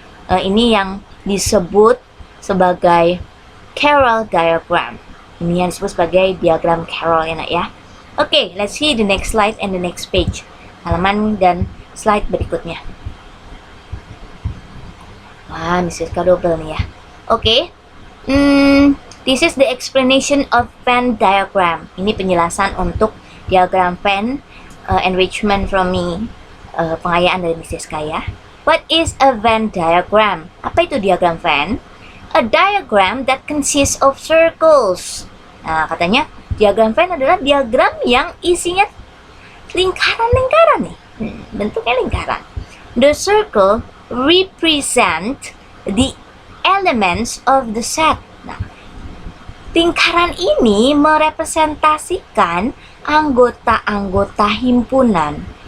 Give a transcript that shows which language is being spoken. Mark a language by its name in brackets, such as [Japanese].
[Indonesian] Ini yang disebut sebagai Carol diagram. Ini yang disebut sebagai diagram Carol ya nak ya. [English] Oke, let's see the next slide and the next page. [Indonesian] Halaman dan slide berikutnya. Wah, ini suka double nih ya. Oke. [English] This is the explanation of Venn diagram. [Indonesian] Ini penjelasan untuk diagram Venn, [English] enrichment from me. [Indonesian] Pengayaan dari [English] Mrs. Kaya. What is a Venn diagram? [Indonesian] Apa itu diagram Venn? [English] A diagram that consists of circles. [Indonesian] Nah, katanya diagram Venn adalah diagram yang isinya lingkaran-lingkaran nih. Bentuknya lingkaran. [English] The circle represent the elements of the set. [Indonesian] Nah, lingkaran ini merepresentasikan anggota-anggota himpunan.